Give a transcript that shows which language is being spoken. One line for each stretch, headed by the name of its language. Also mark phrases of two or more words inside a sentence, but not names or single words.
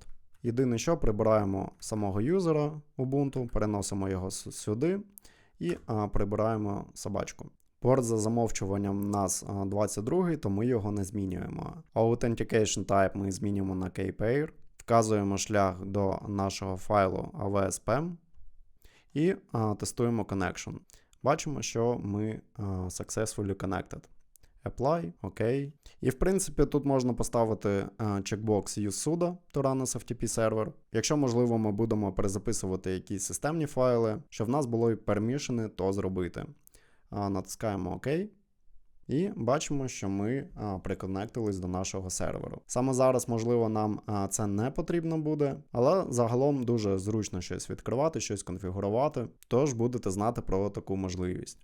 Ukrainian: Єдине, що прибираємо самого юзера Ubuntu, переносимо його сюди і прибираємо собачку. Порт за замовчуванням у нас 22, то ми його не змінюємо.
English: Authentication Type
Ukrainian: ми змінюємо на KPair. Вказуємо шлях до нашого файлу AWS-PEM і тестуємо connection. Бачимо, що ми
English: successfully connected.
Ukrainian: Apply, OK. І в принципі тут можна поставити чекбокс
English: Use sudo to run as FTP server.
Ukrainian: Якщо можливо ми будемо перезаписувати якісь системні файли, щоб в нас було і пермішени, то зробити. Натискаємо ОК. І бачимо, що ми приконектились до нашого серверу. Саме зараз, можливо, нам це не потрібно буде, але загалом дуже зручно щось відкривати, щось конфігурувати, тож будете знати про таку можливість.